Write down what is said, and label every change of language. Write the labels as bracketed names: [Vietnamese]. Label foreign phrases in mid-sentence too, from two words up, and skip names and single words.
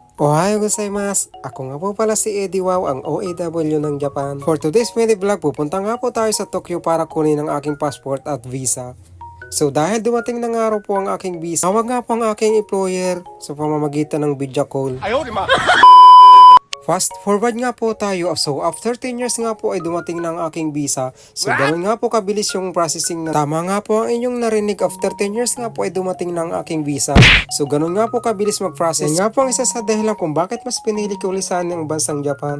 [Japanese] おはようございます! [Filipino] Ako nga po pala si Eddie Wow, ang OAW ng Japan. [English] For today's mini vlog, [Filipino] pupunta nga po tayo sa Tokyo para kunin ang aking passport at visa. So dahil dumating na nga po ang aking visa, tawag nga po ang aking employer sa pamamagitan ng video call. [English] Fast forward [Filipino] nga po tayo. So [English] after 10 years [Filipino] nga po ay dumating na ang aking visa. So ganoon nga po kabilis yung processing na. Tama nga po ang inyong narinig, [English] after 10 years [Filipino] nga po ay dumating na ang aking visa. So ganoon nga po kabilis mag-process. Yan nga po ang isa sa dahilan kung bakit mas pinili ko lisan ng bansang Japan.